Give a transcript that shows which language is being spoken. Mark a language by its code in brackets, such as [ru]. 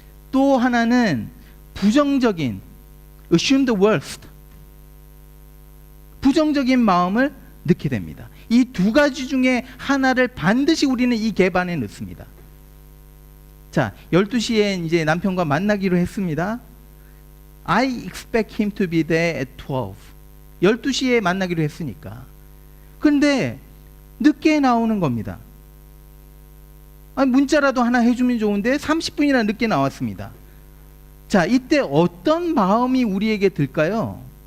[ko] 또 하나는 부정적인, [en] assume the worst, [ko] 부정적인 마음을 넣게 됩니다. 이 2가지 중에 하나를 반드시 우리는 이 갭 안에 넣습니다. 자, 12시에 이제 남편과 만나기로 했습니다. [en] I expect him to be there at 12. [ko] 12시에 만나기로 했으니까. 근데 늦게 나오는 겁니다. 아니, 문자라도 하나 해주면 좋은데 30분이나 늦게 나왔습니다. 자, 이때 어떤 마음이 우리에게 들까요?